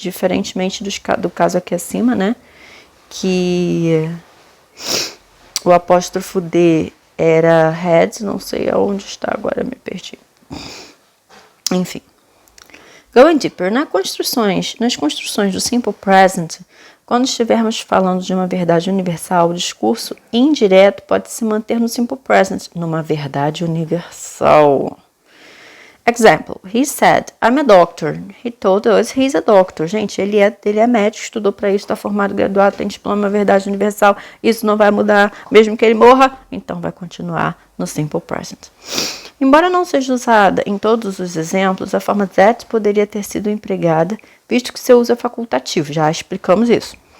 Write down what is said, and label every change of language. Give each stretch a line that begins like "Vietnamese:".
Portuguese: Diferentemente do caso aqui acima, né? Que o apóstrofo D era had, não sei aonde está agora, me perdi. Enfim.
English: Going deeper,
Portuguese: nas construções do simple present, quando estivermos falando de uma verdade universal, o discurso indireto pode se manter no simple present, numa verdade universal.
English: Example, he said, I'm a doctor. He told us he's a doctor.
Portuguese: Gente, ele é médico, estudou para isso, está formado, graduado, tem diploma, verdade universal. Isso não vai mudar, mesmo que ele morra, então vai continuar no simple present. Embora não seja usada em todos os exemplos, a forma that poderia ter sido empregada, visto que seu uso é facultativo, já explicamos isso.